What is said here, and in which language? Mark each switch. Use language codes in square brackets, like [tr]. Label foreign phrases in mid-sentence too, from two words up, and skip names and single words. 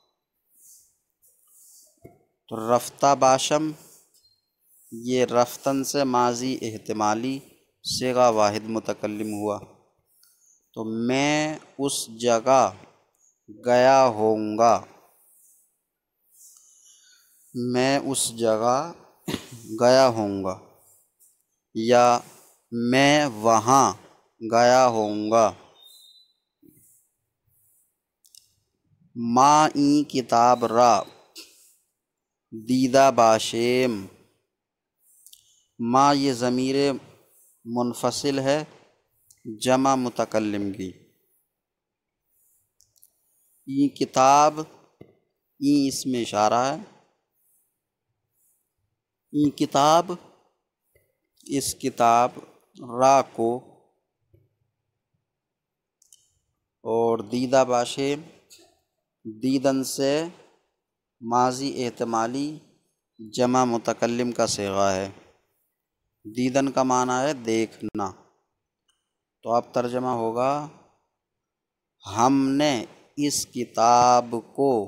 [fa] تو رفتہ باشم [ur] یہ رفتن سے ماضی احتمالی صیغہ واحد متکلم ہوا، تو میں اس جگہ گیا ہوں گا، میں اس جگہ گیا ہوں گا، یا میں وہاں گیا ہوں گا۔ [fa] ما این کتاب را دیدہ باشیم، [ur] ما یہ ضمیر منفصل ہے جمع متکلم کی، [fa] این کتاب، [ur] این اس میں اشارہ ہے، [fa] این کتاب [ur] اس کتاب، را کو، اور [fa] دیدہ باشیم [ur] دیدن سے ماضی احتمالی جمع متکلم کا صیغہ ہے، دیدن کا معنی ہے دیکھنا، تو اب ترجمہ ہوگا ہم نے اس کتاب کو،